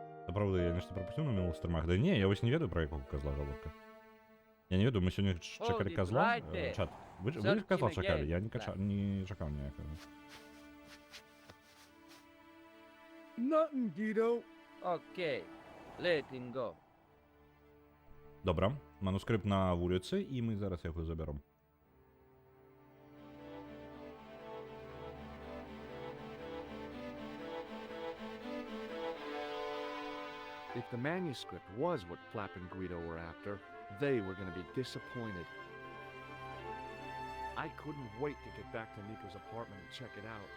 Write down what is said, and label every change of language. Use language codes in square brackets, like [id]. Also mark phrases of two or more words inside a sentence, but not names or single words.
[be] Та правда, я нешта прапусціў на мілых стрымах. Да не, я вось не ведаю, пра якога казла гаворка. Я не ведаю, мы сёння чакалі [en] Hold it [be] казла. [en] right there. [be] Чат, вы [en] Search [be] казла [en] him [be] чакалі, [en] again, [be] я [en] lad. [be] не чакаў ніякага. [en] Nothing, Guido. Okay, let him go. [be] Добра, манускрипт на вуліцы, і мы зараз яго забяром. [en] If the manuscript was what Flap and Guido were after, they were going to be disappointed. I couldn't wait to get back to Nico's apartment and check it out.